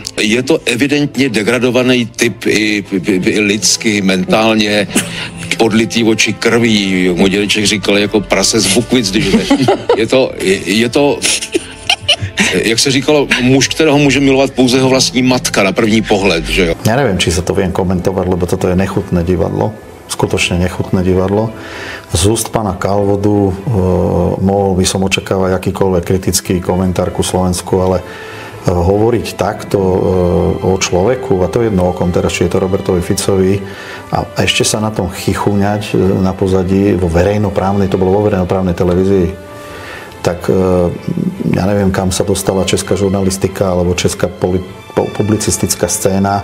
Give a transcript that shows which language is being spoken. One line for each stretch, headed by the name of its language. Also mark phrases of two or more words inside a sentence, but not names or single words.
Czech: Je to evidentně degradovaný typ i lidsky, mentálně, podlitý oči krví. Můj dědeček říkal jako prase z Bukvic, když je to jak se říkalo, muž, kterého může milovat pouze jeho vlastní matka na první pohled, že jo?
Slovak: Ja neviem, či sa to viem komentovať, lebo toto je nechutné divadlo. Skutočne nechutné divadlo. Z úst pána Kalvodu mohol by som očakávať akýkoľvek kritický komentár ku Slovensku, ale hovoriť takto o človeku, a to je jedno okom teraz, či je to Robertovi Ficovi, a ešte sa na tom chichúňať na pozadí vo verejnoprávnej, to bolo vo verejnoprávnej televízii, tak ja neviem, kam sa dostala česká žurnalistika alebo česká publicistická scéna.